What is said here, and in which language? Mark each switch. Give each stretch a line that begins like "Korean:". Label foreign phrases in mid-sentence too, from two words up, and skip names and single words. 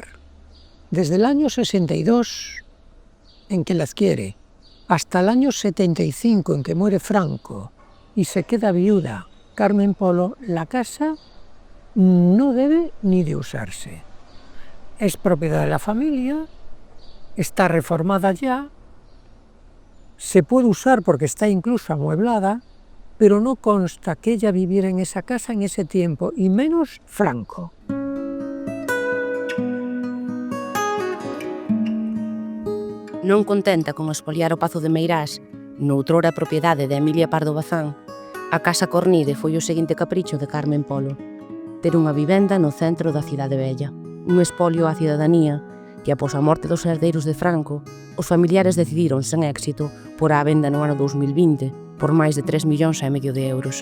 Spanish: Desde el año 62, en que la adquiere, hasta el año 75, en que muere Franco y se queda viuda Carmen Polo, la casa no debe ni de usarse. Es propiedad de la familia, está reformada ya, se puede usar porque está incluso amueblada, pero no consta que ella viviera en esa casa en ese tiempo, y menos Franco.
Galician: Non contenta con expoliar o Pazo de Meirás, noutrora propiedade de Emilia Pardo Bazán, a Casa Cornide foi o seguinte capricho de Carmen Polo: ter unha vivenda no centro da cidade vella, un expolio á cidadanía que, após a morte dos herdeiros de Franco, os familiares decidiron, sen éxito, por á venda no ano 2020, por máis de 3,5 millóns de euros.